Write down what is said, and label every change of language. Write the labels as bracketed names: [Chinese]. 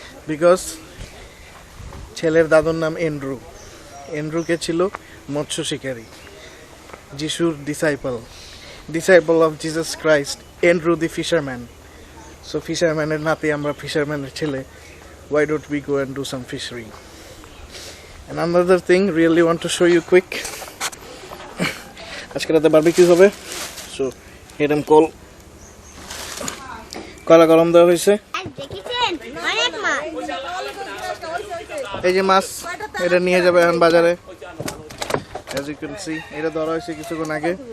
[Bangla] Because ছেলের দাদুর নাম এন্ড্রু। এন্ড্রুকে ছিল মৎস্য শিকারী, যিশুর [English] disciple of Jesus Christ, [Bangla] Andrew the fisherman. So ফিশারম্যানের নাতি আমরা, ফিশারম্যানের ছেলে। [English] Why don't we go and do some fishery? And another thing, really want to show you quick. [Bangla] আজকে রাতে বারবিকিউ হবে, সো এরকম কলা গরম দেওয়া হয়েছে। এই যে মাছ, এটা নিয়ে যাবে এখন বাজারে। [English] As you can see, [Bangla] এটা ধরা হয়েছে কিছুক্ষণ আগে।